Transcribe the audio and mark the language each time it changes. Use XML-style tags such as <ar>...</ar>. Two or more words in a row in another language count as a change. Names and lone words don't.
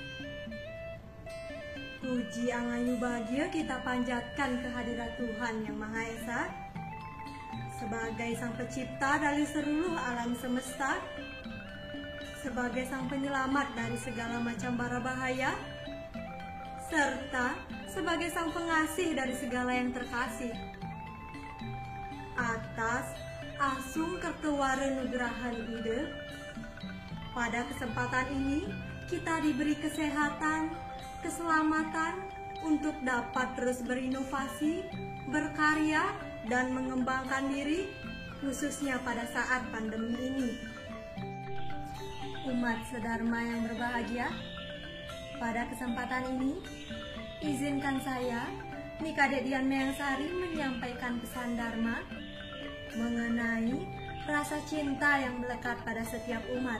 <id>Puji angayu bahagia kita panjatkan kehadirat Tuhan Yang Maha Esa sebagai Sang Pencipta dari seluruh alam semesta, sebagai Sang Penyelamat dari segala macam bara bahaya, serta sebagai Sang Pengasih dari segala yang terkasih. Atas asung kertewara nugrahan ide, pada kesempatan ini kita diberi kesehatan, keselamatan untuk dapat terus berinovasi, berkarya, dan mengembangkan diri, khususnya pada saat pandemi ini. Umat sedharma yang berbahagia, pada kesempatan ini, izinkan saya, Nikadek Dian Meangsari, menyampaikan pesan Dharma mengenai rasa cinta yang melekat pada setiap umat.</id>